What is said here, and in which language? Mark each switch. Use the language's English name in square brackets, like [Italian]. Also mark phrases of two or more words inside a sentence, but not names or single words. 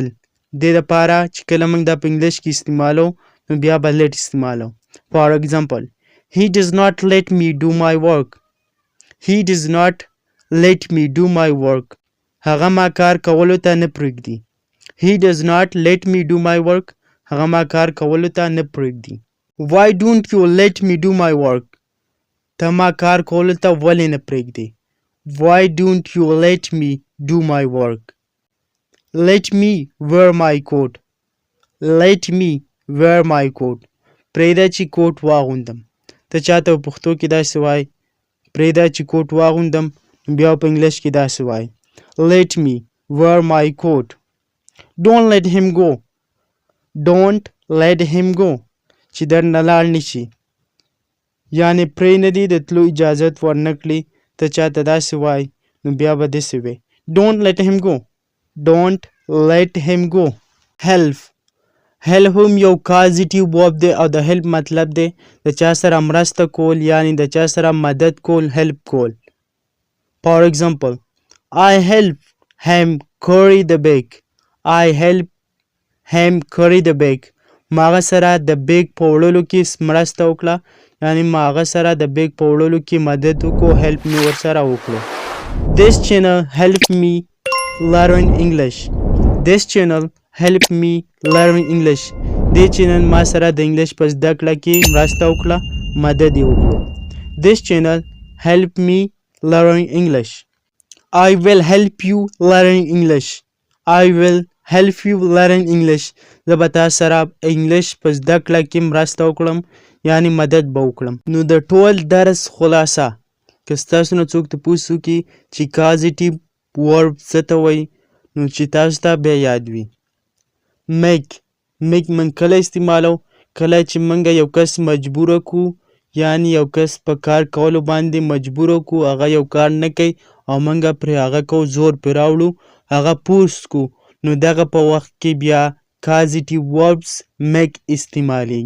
[Pashto] دې دپاره چې کله موږ دا په انګلیش کې استعمالو نو بیا به لیټ استعمالو. [English] For example, he does not let me do my work. He does not let me do my work. [Pashto] هغه ما کار کولو ته نه پرېږدي. [English] He does not let me do my work. [Pashto] هغه ما کار کولو ته نه پرېږدي. [English] Why don't you let me do my work? [Pashto] ته ما کار کولو ته ولې نه پرېږدي. [English] Why don't you let me do my work? Let me wear my coat. Let me wear my coat. [Pashto] پرېږده چې کوټ واغوندم. ته چاته په پښتو کې داسې وایي پرېږده چې کوټ واغوندم بیا په انګلیش کې داسې وایي [English] Let me wear my coat. Don't let him go. Don't let him go. [Pashto] چې درنه لاړ نه شي یعنې پرې نه دي د تلو اجازت ورنه کړي. ته چاته داسې وایي نو بیا به داسې وایي [English] Don't let him go. Don't let him go. Help. [Pashto] help هم یو [English] causative verb [Pashto] دی او د help مطلب دی د چا سره مرسته کول یعنی د چا سره مدد کول help کول. [English] For example, I help him carry the bag. I help him carry the bag. [Pashto] ما هغه سره د بیگ په وړلو کې مرسته وکړه یعنی ما هغه سره د بیگ په وړلو کې مدد وکړو help مې ورسره وکړو. [English] This channel help me learn English. This channel help me learn English. [Pashto] دې چینل ما سره د انګلیش په زده کړه کې مرسته وکړه مدد یې وکړو. [English] This channel help me learn English. I will help you learn English. I will help you learn English. [Pashto] زه به تا سره انګلیش په زده کړه کې مرسته وکړم یعنی مدد به وکړم. نو د ټول درس خلاصه که ستاسو نه څوک تپوس وکړي چې [English] causative verb [Pashto] څه ته وایي نو چې تاسو ته بیا یاد وي. میک موږ کله استعمالو کله چې موږ یو کس مجبوره کړو یعنی یو کس په کار کولو باندې مجبوره کړو هغه یو کار نه کوي او موږ پرې هغه کوو زور پرې راوړو هغه پوس کړو نو دغه په وخت کې بیا [English] causative verbs [Pashto] میک استعمالیږي.